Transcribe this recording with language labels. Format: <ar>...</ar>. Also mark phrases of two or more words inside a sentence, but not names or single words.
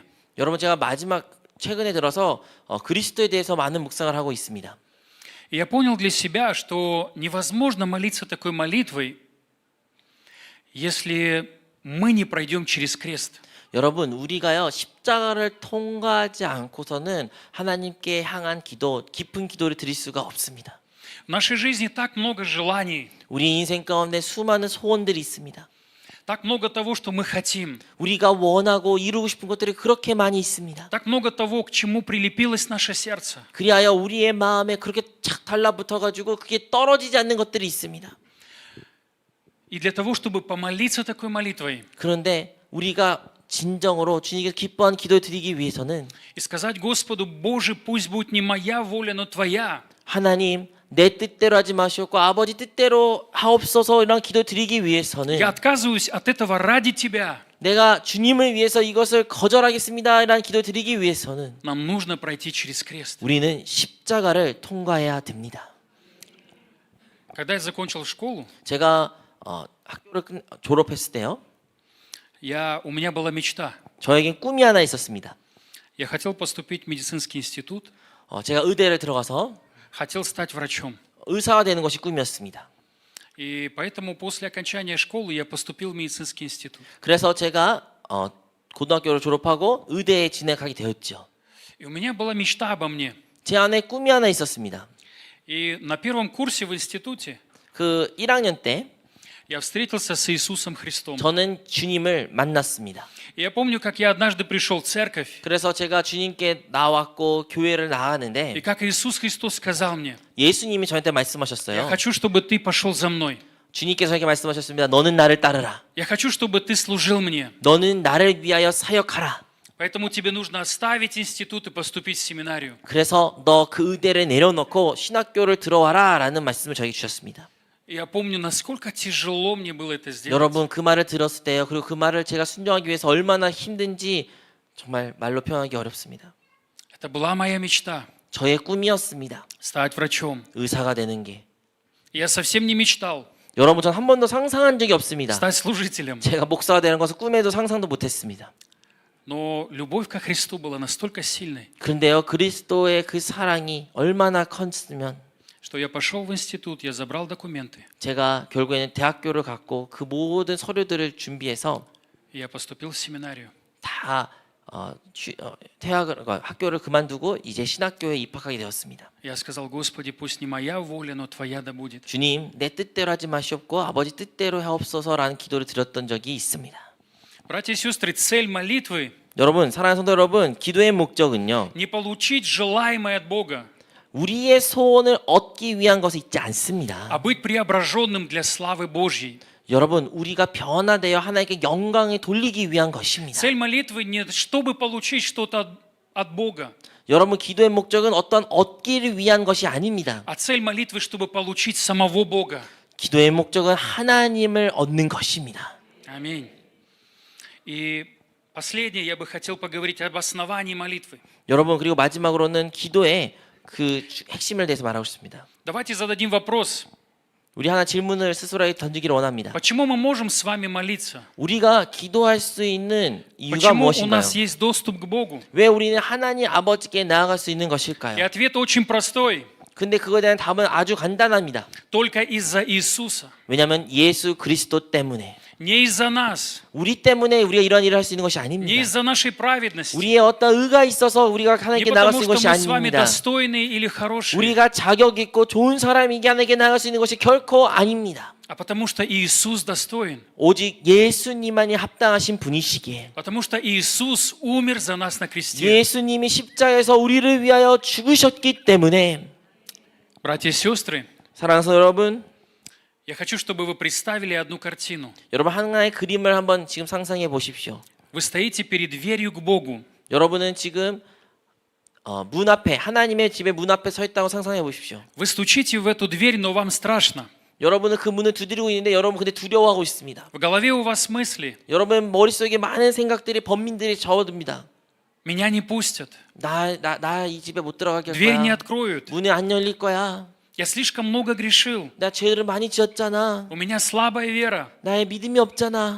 <ko>여러분 제가 마지막 최근에 들어서 그리스도에 대해서 많은 묵상을 하고 있습니다.</ko> <ru>И я понял для себя, что невозможно молиться такой молитвой, если мы не пройдем через крест.</ru> <ko>여러분 우리가요 십자가를 통과하지 않고서는 하나님께 향한 기도, 깊은 기도를 드릴 수가 없습니다.</ko> <ru>В нашей жизни так много желаний,</ru> <ko>우리 인생 가운데 수많은 소원들이 있습니다.</ko> <ru>так много того, что мы хотим,</ru> <ko>우리가 원하고 이루고 싶은 것들이 그렇게 많이 있습니다.</ko> <ru>так много того, к чему прилепилось наше сердце.</ru> <ko>그리하여 우리의 마음에 그렇게 착 달라붙어 가지고 그게 떨어지지 않는 것들이 있습니다.</ko> <ru>И для того, чтобы помолиться такой молитвой</ru> <ko>그런데 우리가 진정으로 주님께 기뻐하는 기도를 드리기 위해서는</ko> <ru>и сказать Господу: Боже, пусть будет не моя воля, но Твоя.</ru> <ko>하나님 내 뜻대로 하지 마시옵고 아버지 뜻대로 하옵소서 이런 기도 드리기 위해서는</ko> <ru>Я отказываюсь от этого ради Тебя.</ru> <ko>내가 주님을 위해서 이것을 거절하겠습니다 이런 기도 드리기 위해서는</ko> <ru>Нам нужно пройти через крест.</ru> <ko>우리는 십자가를 통과해야 됩니다.</ko> <ru>Когда я закончил школу,</ru> <ko>제가 학교를 졸업했을 때요.</ko> <ru>у меня была мечта.</ru> <ko>저에겐 꿈이 하나 있었습니다.</ko> <ru>Я хотел поступить в медицинский институт,</ru> <ko>제가 의대를 들어가서</ko> <ru>хотел стать врачом.</ru> <ko>의사가 되는 것이 꿈이었습니다.</ko> <ru>И поэтому после окончания школы я поступил в медицинский институт.</ru> <ko>그래서 제가 고등학교를 졸업하고 의대에 진학하게 되었죠.</ko> <ru>И у меня была мечта обо мне.</ru> <ko>제 안에 꿈이 하나 있었습니다.</ko> <ru>И на первом курсе в институте</ru> <ko>그 1학년 때</ko> <ru>я встретился с Иисусом Христом.</ru> <ko>저는 주님을 만났습니다.</ko> <ru>И я помню, как я однажды пришел в церковь,</ru> <ko>그래서 제가 주님께 나왔고 교회를</ko> <ru>и</ru> <ko>나가는데</ko> <ru>как Иисус Христос сказал мне:</ru> <ko>예수님이 저한테</ko> <ru>я</ru> <ko>말씀하셨어요.</ko> <ru>хочу, чтобы ты пошел за мной.</ru> <ko>주님께서 저에게 말씀하셨습니다. 너는 나를 따르라. Я хочу, чтобы ты служил мне. 너는 나를 위하여 사역하라. Поэтому тебе нужно оставить институт и поступить в семинарию. 그래서 너 그 의대를 내려놓고 신학교를 들어와라 라는 말씀을 저에게 주셨습니다. И я помню, насколько тяжело мне было это сделать. 여러분 그 말을 들었을 때요. 그리고 그 말을 제가 순종하기 위해서 얼마나 힘든지 정말 말로 표현하기 어렵습니다. Это была моя мечта 저의 꿈이었습니다. стать врачом. 의사가 되는 게. И я совсем не мечтал 여러분 전 한 번도 상상한 적이 없습니다. стать служителем. 제가 목사가 되는 것을 꿈에도 상상도 못했습니다. Но любовь ко Христу была настолько сильной, 그런데요. 그리스도의 그 사랑이 얼마나 컸으면 что я пошел в институт, я забрал документы, 제가 결국에는 대학교를 갔고 그 모든 서류들을 준비해서 и я поступил в семинарию. 다 학교를 그만두고 이제 신학교에 입학하게 되었습니다. Я сказал: Господи, пусть не моя воля, но Твоя да будет. 주님, 내 뜻대로 하지 마시옵고 아버지 뜻대로 하옵소서라는 기도를 드렸던 적이 있습니다.</ko> <ru>Братья и сестры, цель молитвы</ru> <ko>여러분, 사랑하는 성도 여러분, 기도의 목적은요.</ko> <ru>не получить желаемое от Бога,</ru> <ko>우리의 소원을 얻기 위한 것이 있지 않습니다.</ko> <ru>а быть преображенным для славы Божьей.</ru> <ko>여러분, 우리가 변화되어 하나님께 영광을 돌리기 위한 것입니다.</ko> <ru>Цель молитвы не чтобы получить что-то от Бога,</ru> <ko>여러분, 기도의 목적은 어떤 얻기를 위한 것이 아닙니다.</ko> <ru>а цель молитвы, чтобы получить самого Бога.</ru> <ko>기도의 목적은 하나님을 얻는 것입니다.</ko> <ru>Аминь. И последнее я бы хотел поговорить об основании молитвы.</ru> <ko>여러분, 그리고 마지막으로는 기도의 그 핵심을 대해서 말하고 싶습니다.</ko> <ru>Давайте зададим вопрос.</ru> <ko>우리 하나 질문을 스스로에게 던지기를 원합니다.</ko> <ru>Почему мы можем с вами молиться?</ru> <ko>우리가 기도할 수 있는 이유가</ko> <ru>Почему у</ru> <ko>무엇인가요?</ko> <ru>нас есть доступ к Богу?</ru> <ko>왜 우리는 하나님 아버지께 나아갈 수 있는</ko> <ru>И</ru> <ko>것일까요?</ko> <ru>ответ очень простой.</ru> <ko>근데 그거에 대한 답은 아주 간단합니다.</ko> <ru>Только из-за Иисуса.</ru> <ko>왜냐하면 예수 그리스도 때문에.</ko> <ru>Не из-за нас.</ru> <ko>우리 때문에 우리가 이런 일을 할 수 있는 것이</ko> <ru>Не</ru> <ko>아닙니다.</ko> <ru>из-за нашей праведности.</ru> <ko>우리의 어떤 의가 있어서 우리가 Не 하나님께 나아갈 수</ko> <ru>потому,</ru> <ko>있는</ko> <ru>что</ru> <ko>것이</ko> <ru>мы с вами</ru> <ko>아닙니다.</ko> <ru>достойные или хорошие,</ru> <ko>우리가 자격 있고 좋은 사람이게 하나님께 나아갈 수 있는 것이 결코 아닙니다.</ko> <ru>а потому что Иисус достоин.</ru> <ko>오직 예수님만이 합당하신 분이시기에</ko> <ru>Потому что Иисус умер за нас на кресте.</ru> <ko>예수님이 십자가에서 우리를 위하여 죽으셨기 때문에</ko> <ru>Братья и сестры,</ru> <ko>사랑하는 성도 여러분,</ko> <ru>я хочу, чтобы вы представили одну картину.</ru> <ko>여러분 하나의 그림을 한번 지금 상상해 보십시오.</ko> <ru>Вы стоите перед дверью к Богу.</ru> <ko>여러분은 지금 문 앞에 하나님의 집의 문 앞에 서 있다고 상상해 보십시오.</ko> <ru>Вы стучите в эту дверь, но вам страшно.</ru> <ko>여러분은 그 문을 두드리고 있는데 여러분 근데 두려워하고 있습니다.</ko> <ru>В голове у вас мысли:</ru> <ko>여러분 머릿속에 많은 생각들이 번민들이 접어듭니다.</ko> <ru>меня не pустят,</ru> <ko>나 이 집에 못 들어가게 할</ko> <ru>дверь не</ru> <ko>거야.</ko> <ru>откроют,</ru> <ko>문이 안 열릴 거야.</ko> <ru>я слишком много грешил,</ru> <ko>나 죄를 많이 지었잖아.</ko> <ru>у меня слабая вера,</ru> <ko>나의 믿음이 없잖아.</ko>